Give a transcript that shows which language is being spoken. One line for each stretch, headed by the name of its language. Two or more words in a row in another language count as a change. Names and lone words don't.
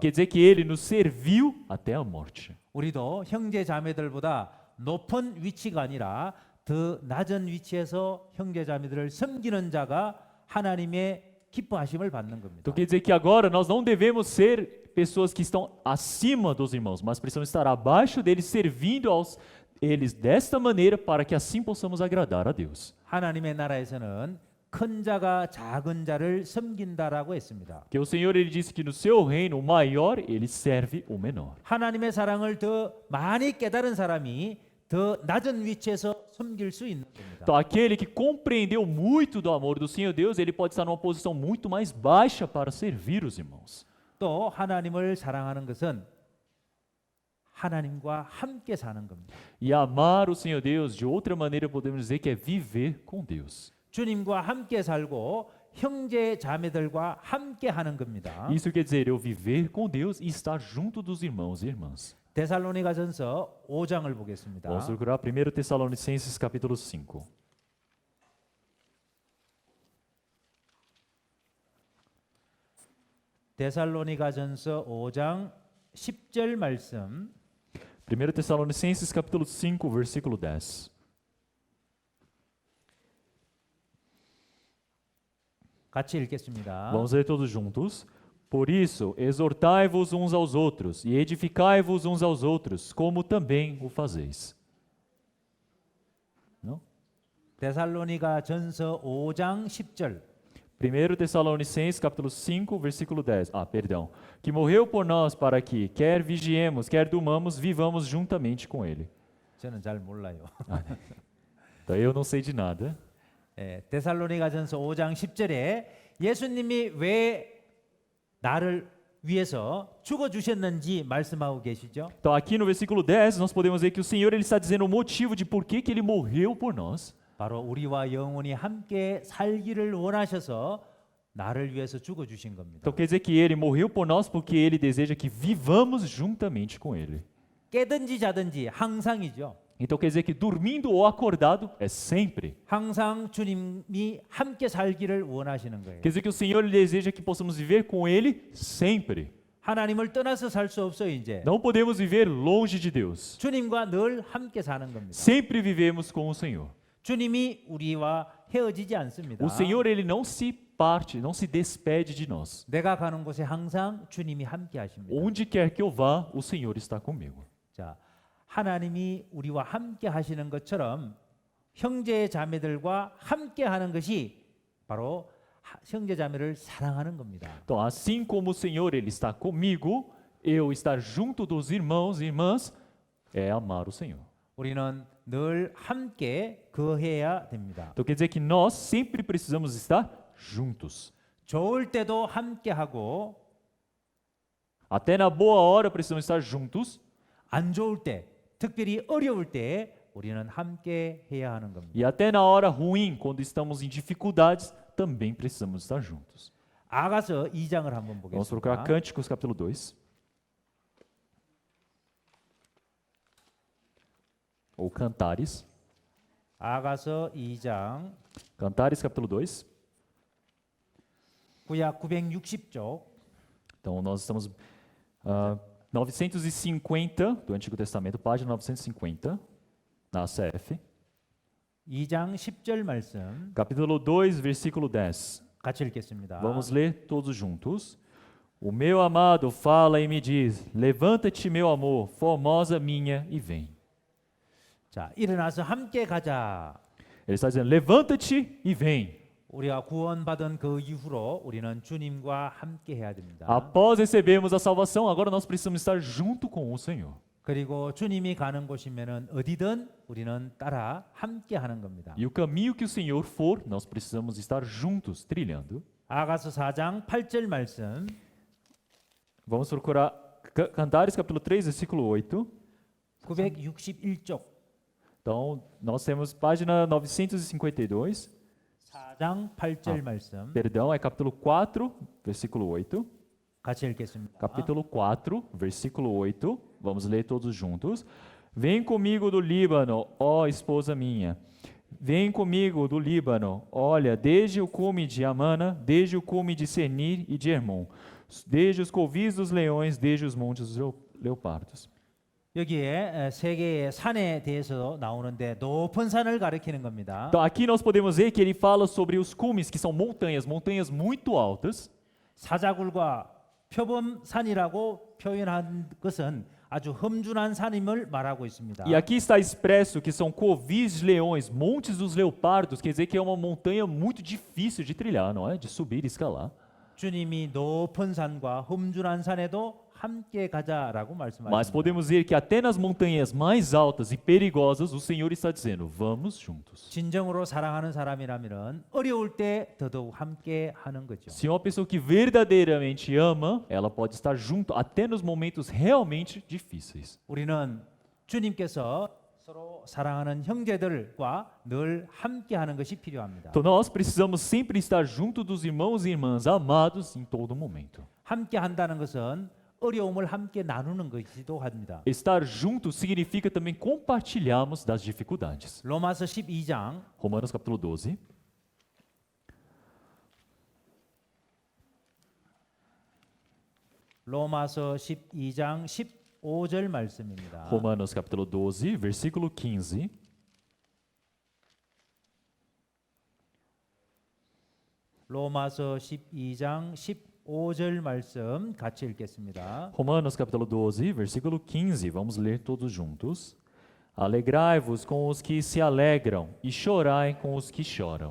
Portuguese: Quer dizer que ele nos serviu até a morte.
Korean: 우리도 형제 자매들보다 높은 위치가 아니라 더 낮은 위치에서 형제 자매들을 섬기는 자가 하나님의 기뻐하심을 받는 겁니다.
Portuguese: Então quer dizer que agora nós não devemos ser pessoas que estão acima dos irmãos, mas precisamos estar abaixo deles, servindo aos eles desta maneira, para que assim possamos agradar a Deus.
Korean: 하나님의 나라에서는 큰 자가 작은 자를 섬긴다라고 했습니다.
Portuguese: Que o Senhor ele disse que no seu reino o maior ele serve o menor.
Korean: 하나님의 사랑을 더 많이 깨달은 사람이 더 낮은 위치에서 섬길 수 있는 겁니다.
Portuguese: Então aquele que compreendeu muito do amor do Senhor Deus, ele pode estar numa posição muito mais baixa para servir os irmãos.
Korean: 또 하나님을 사랑하는 것은 하나님과 함께 사는 겁니다.
Portuguese: E amar o Senhor Deus, de outra maneira podemos dizer que é viver com Deus.
Korean: 주님과 함께 살고 형제 자매들과 함께 하는 겁니다.
Portuguese: Isso quer dizer eu viver com Deus e estar junto dos irmãos e irmãs.
Korean: 데살로니가전서 5장을 보겠습니다.
Portuguese: Vamos procurar 1 Tessalonicenses capítulo 5.
Korean: 데살로니가전서 5장 10절 말씀
Portuguese: 1 Tessalonicenses capítulo 5, versículo 10.
Korean: 같이 읽겠습니다.
Portuguese: Vamos ler todos juntos. Por isso, exortai-vos uns aos outros e edificai-vos uns aos outros, como também o fazeis. Não?
Korean: 데살로니가전서 5장 10절
Portuguese: 1 Tessalonicenses capítulo 5, versículo 10. Perdão. Que morreu por nós para que, quer vigiemos, quer durmamos, vivamos juntamente com ele.
Korean: 저는 잘 몰라요.
Portuguese: Então eu não sei de nada.
Korean: 데살로니가전서 5장 10절에 예수님이 왜 나를 위해서 죽어 주셨는지 말씀하고 계시죠.
Portuguese: Então aqui no versículo 10 nós podemos ver que o Senhor ele está dizendo o motivo de por que ele morreu por nós.
Korean: 바로 우리와 영원히 함께 살기를 원하셔서 나를 위해서 죽어 주신 겁니다.
Portuguese: Então quer dizer que ele morreu por nós porque ele deseja que vivamos juntamente com ele.
Korean: 깨든지 자든지 항상이죠.
Portuguese: Então quer dizer que dormindo ou acordado é sempre.
Korean: 항상 주님이 함께 살기를 원하시는 거예요.
Portuguese: Quer dizer que o Senhor ele deseja que possamos viver com ele sempre.
Korean: 하나님을 떠나서 살 수 없어요, 이제.
Portuguese: Não podemos viver longe de Deus.
Korean: 주님과 늘 함께 사는 겁니다.
Portuguese: Sempre vivemos com o Senhor.
Korean: 주님이 우리와 헤어지지 않습니다.
Portuguese: O Senhor ele não se parte, não se despede de nós.
Korean: 내가 가는 곳에 항상 주님이 함께 하십니다.
Portuguese: Onde quer que eu vá, o Senhor está comigo.
Korean: 자, 하나님이 우리와 함께 하시는 것처럼 형제 자매들과 함께 하는 것이 바로 형제 자매를 사랑하는 겁니다.
Portuguese: Então, assim como o Senhor ele está comigo, eu estar junto dos irmãos e irmãs é amar o Senhor.
Korean: 우리는 늘 함께 거해야 됩니다.
Portuguese: Então quer dizer que nós sempre precisamos estar juntos.
Korean: 좋을 때도 함께 하고
Portuguese: Até na boa hora precisamos estar juntos
Korean: 안 좋을 때, 특별히 어려울 때 우리는 함께 해야 하는 겁니다.
Portuguese: e até na hora ruim, quando estamos em dificuldades, também precisamos estar juntos.
Korean: 아가서 2장을 한번
Portuguese: Vamos procurar
Korean: 보겠습니다.
Portuguese: Cânticos capítulo 2. Ou Cantares.
Korean: 아가서 2장
Portuguese: Cantares capítulo 2.
Korean: 구약 960쪽
Portuguese: Então nós estamos 950 do Antigo Testamento, página 950, na ACF.
Korean: 2장 10절 말씀
Portuguese: Capítulo 2, versículo 10.
Korean: 같이 읽겠습니다.
Portuguese: Vamos ler todos juntos. O meu amado fala e me diz: levanta-te, meu amor, formosa minha, e vem.
Korean: 자, 일어나서 함께 가자.
Portuguese: Ele está dizendo: levanta-te e vem.
Korean: 우리가 구원받은 그 이후로 우리는 주님과 함께 해야 됩니다.
Portuguese: Após recebermos a salvação, agora nós precisamos estar junto com o Senhor.
Korean: 그리고 주님이 가는 곳이면은 어디든 우리는 따라 함께 하는 겁니다.
Portuguese: E o caminho que o Senhor for, nós precisamos estar juntos, trilhando.
Korean: 아가서 4장 8절 말씀
Portuguese: Vamos procurar Cantares capítulo 3, versículo 8.
Korean: 961쪽
Portuguese: Então, nós temos página 952.
Korean: 4장 8절 말씀
Portuguese: Perdão, é capítulo 4, versículo 8.
Korean: 같이 읽겠습니다.
Portuguese: Capítulo 4, versículo 8. Vamos ler todos juntos. Vem comigo do Líbano, ó esposa minha. Vem comigo do Líbano. Olha, desde o cume de Amana, desde o cume de Senir e de Hermon, desde os covis dos leões, desde os montes dos leopardos.
Korean: 여기에 세 개의 산에 대해서 나오는데 높은 산을 가리키는 겁니다.
Portuguese: Então, aqui nós podemos ver que ele fala sobre os cumes, que são montanhas, montanhas muito altas. 사자굴과 표범산이라고 표현한 것은 아주 험준한 산임을 말하고 있습니다. E aqui está expresso que são covis de leões, montes dos leopardos, quer dizer que é uma montanha muito difícil de trilhar, não é? De subir e escalar.
Korean: 주님이 높은 산과 험준한 산에도 함께 가자라고
Portuguese: Mas
Korean: 말씀하십니다.
Portuguese: podemos ver que até nas montanhas mais altas e perigosas, o Senhor está dizendo: vamos juntos.
Korean: 진정으로 사랑하는 사람이라면 어려울 때 더더욱 함께 하는 거죠.
Portuguese: Se uma pessoa que verdadeiramente ama, ela pode estar junto até nos momentos realmente difíceis.
Korean: 우리는 주님께서 서로 사랑하는 형제들과 늘 함께하는 것이 필요합니다.
Portuguese: Então nós precisamos sempre estar junto dos irmãos e irmãs amados em todo momento.
Korean: 함께한다는 것은 어려움을 함께 나누는 것이기도 합니다.
Portuguese: Estar junto significa também compartilharmos das dificuldades.
Korean: 로마서 12장
Portuguese: Romanos capítulo 12.
Korean: 로마서 12장 15절 말씀입니다.
Portuguese: Romanos capítulo 12, versículo 15.
Korean: 로마서 12장 15절 말씀 같이 읽겠습니다.
Portuguese: Romanos capítulo 12, versículo 15. Vamos ler todos juntos. Alegrai-vos com os que se alegram e chorai com os que choram.